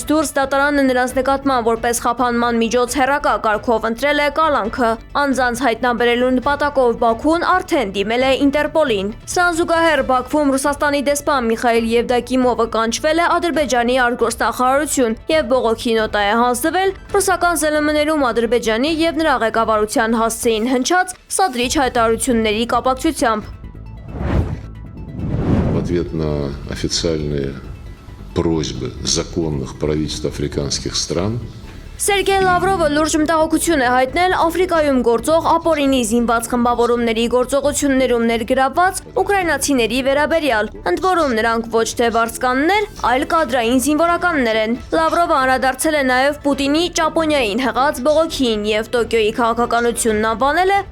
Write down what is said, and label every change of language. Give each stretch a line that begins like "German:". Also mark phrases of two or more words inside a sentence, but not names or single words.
Armenian: դուրս, դատարանը նրանց նկատմամբ որպես խափանման միջոց հեռակա կարգով ընտրել է կալանքը։ Անձանց հայտնաբերելու նպատակով Բաքուն արդեն դիմել է Ինտերպոլին։ Սրան զուգահեռ Բաքվում Ռուսաստանի դեսպան Միխայիլ Եվդակիմովը կանչվել է Ադրբեջանի արտգործնախարարություն եւ բողոքի նոտա է հանձնվել ռուսական ԶԼՄ-ներում Ադրբեջանի եւ նրա ղեկավարության հասցեին հնչած սադրիչ հայտարարությունների կապակցությամբ։
Russian: В ответ на официальные просьбы законных правительств африканских стран
Armenian: Սերգեյ Լավրովը լուրջ մտահոգություն է հայտնել Աֆրիկայում գործող ապօրինի զինված խմբավորումների գործողություններում ներգրավված ուկրաինացիների վերաբերյալ, ընդ որում նրանք ոչ թե վարձկաններ, այլ կադրային զինվորականներ են։ Լավրովը անդրադարձել է նաև Պուտինի Ճապոնիային հղած բողոքին եւ Տոկիոյի քաղաքականությունն անվանել է